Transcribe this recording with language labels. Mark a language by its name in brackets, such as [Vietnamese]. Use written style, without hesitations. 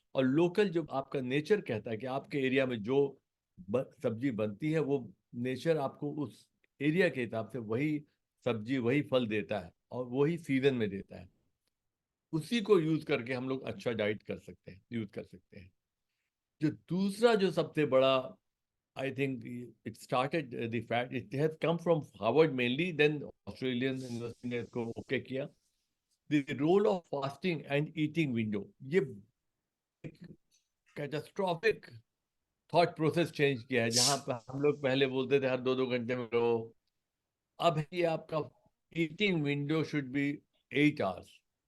[Hindi] और लोकल जो आपका नेचर कहता है कि आपके एरिया में जो सब्जी बनती है वो नेचर आपको उस एरिया के हिसाब से वही सब्जी वही फल देता है और वही सीजन में देता है। उसी को यूज करके हम लोग अच्छा डाइट कर सकते हैं, यूज कर सकते हैं। जो दूसरा जो सबसे बड़ा, [English] I think it started the fact it has come from Harvard mainly, then Australian university [Hindi] ने इसको ओके किया। [English] The role of fasting and eating window, [Hindi] ये कैटास्ट्रॉफिक थॉट प्रोसेस चेंज किया है। जहां पर हम लोग पहले बोलते थे हर 2-2 घंटे में रहो, अब ये आपका eating window [English] Should be 8 hours.